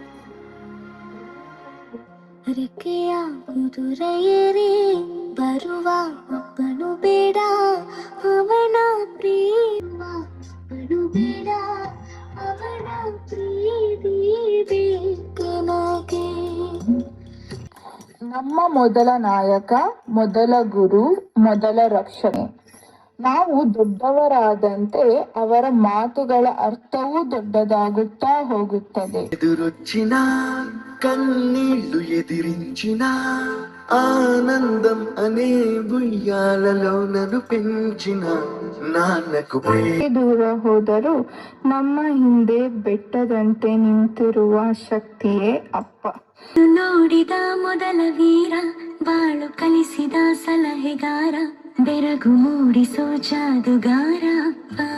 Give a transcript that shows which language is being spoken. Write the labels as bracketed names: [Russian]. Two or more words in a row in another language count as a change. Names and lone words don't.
[Kannada] ರೆಕ್ಕೆಯ ಕುದುರೆಯೇರಿ ಬರುವ ಒಬ್ಬನು ಬೇಡ, ಅವನ ಪ್ರೇಮ ಒಬ್ಬನು ಬೇಡ, ಅವನ ಪ್ರೀತಿ ಬೇಕನಗೆ. ನಮ್ಮ ಮೊದಲ ನಾಯಕ, ಮೊದಲ ಗುರು, ಮೊದಲ ರಕ್ಷಣೆ. ನಾವು ದೊಡ್ಡವರಾದಂತೆ ಅವರ ಮಾತುಗಳ ಅರ್ಥವೂ ದೊಡ್ಡದಾಗುತ್ತಾ ಹೋಗುತ್ತದೆ. [Telugu] ఎదురొచ్చిన కన్నీళ్లు ఎదిరించిన ఆనందం అనే బుయ్యాలలో నన్ను పెంచిన నాన్నకు [Kannada] ದೂರ ಹೋದರೂ ನಮ್ಮ ಹಿಂದೆ ಬೆಟ್ಟದಂತೆ ನಿಂತಿರುವ ಶಕ್ತಿಯೇ ಅಪ್ಪ. ನೋಡಿದ ಮೊದಲ ವೀರ, ಬಾಳು ಕಲಿಸಿದ ಸಲಹೆಗಾರ, ಬೆರಗು ಮೂಡಿಸೋ ಜಾದುಗಾರ ಅಪ್ಪ.